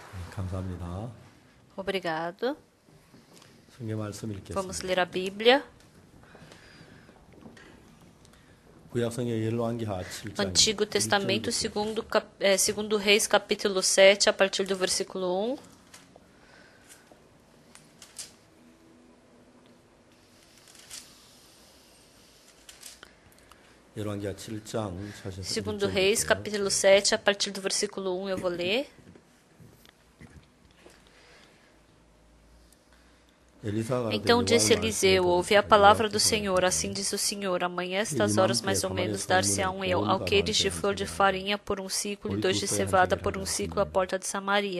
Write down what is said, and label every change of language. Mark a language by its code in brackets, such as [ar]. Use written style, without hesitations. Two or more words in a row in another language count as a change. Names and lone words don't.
[ko] 감사합니다. [pt] Obrigado. [ko] 성경 말씀 읽겠습니다. [pt] Vamos ler a Bíblia. [ko] 구약 성경 열왕기하 7장. [pt] Antigo Testamento, segundo Reis, capítulo 7, a partir do versículo 1. [ko] 열왕기하 7장 [pt] Segundo Reis, capítulo 7, a partir do versículo 1, eu vou ler. Então disse Eliseu: ouvi a palavra do Senhor, assim diz o Senhor, amanhã estas horas mais ou menos dar-se-á alqueires de flor de farinha por um ciclo e 2 de cevada por um ciclo à porta de Samaria.